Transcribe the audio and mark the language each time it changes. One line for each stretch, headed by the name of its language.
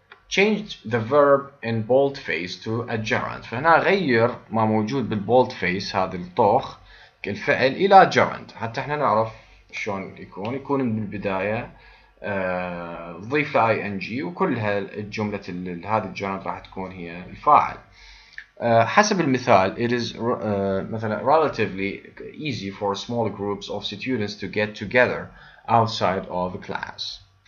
English: Change the verb in boldface to a gerund.
Arabic: فهنا غير ما موجود بالbold face هذا الطوخ الفعل إلى gerund حتى احنا نعرف شلون يكون من البداية ضيف له ing وكل الجملة هذه الجرند راح تكون هي الفاعل. حسب المثال
English: it is مثلا relatively easy for small groups of students to get together outside of class.